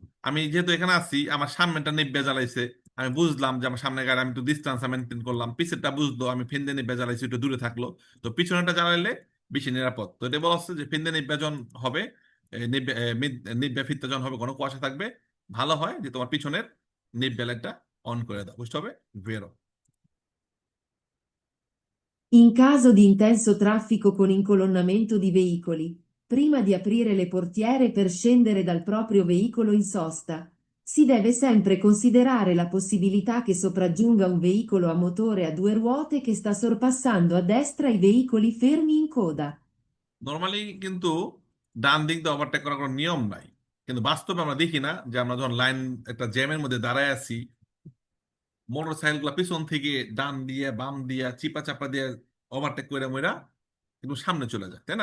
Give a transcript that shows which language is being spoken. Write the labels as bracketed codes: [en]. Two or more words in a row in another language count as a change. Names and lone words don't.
[bn] আমি যেহেতু এখানে আছি, আমার সামনেটা নেব্যা জ্বালাইছে, আমি বুঝলাম যে আমার সামনে গাড়ি, আমি একটু ডিস্টেন্স মেনটেন করলাম, পিছেরটা বুঝলো আমি ফেন্দে নেব্যা জ্বালাইছি, একটু দূরে থাকলো। তো পিছনেরটা জ্বালাইলে বেশি নিরাপদ। তো এটা বলা হচ্ছে যে ফেন্দে নেব্যা যখন হবে, [it] nebbia fitta [bn] যখন হবে ঘন কুয়াশা থাকবে, ভালো হয় যে তোমার পিছনের নেব্যা লাইটটা অন করে দাও, বুঝতে হবে ভেরো। [it] In caso di intenso traffico con incolonnamento di veicoli, prima di aprire le portiere per scendere dal proprio veicolo in sosta, si deve sempre considerare la possibilità che sopraggiunga un veicolo a motore a due ruote che sta sorpassando a destra i veicoli fermi in coda. [bn] নর্মালি কিন্তু ডান দিক দিয়ে ওভারটেক করার কোনো নিয়ম নাই, কিন্তু বাস্তবে আমরা দেখি না যে আমরা যখন লাইন একটা জ্যামের মধ্যে দাঁড়ায় আছি, মোটর সাইকেল গুলা পিছন থেকে ডান দিয়ে বাম দিয়ে চিপা চাপা দিয়ে ওভারটেক করে মইরা কিন্তু সামনে চলে যায়, তাই না?